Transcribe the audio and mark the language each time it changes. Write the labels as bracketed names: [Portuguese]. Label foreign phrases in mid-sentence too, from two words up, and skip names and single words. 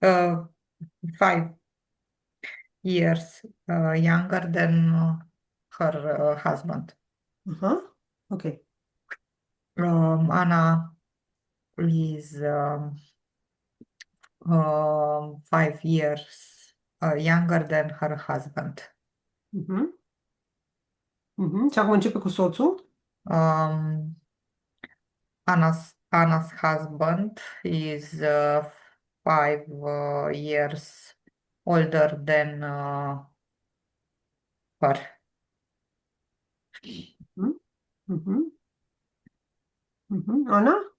[English] 5 years younger than her husband. Okay. Anna is 5 years younger than her husband. [Romanian] Și acum începe cu soțul. [English] Anna's husband is 5 years older than her. Ana?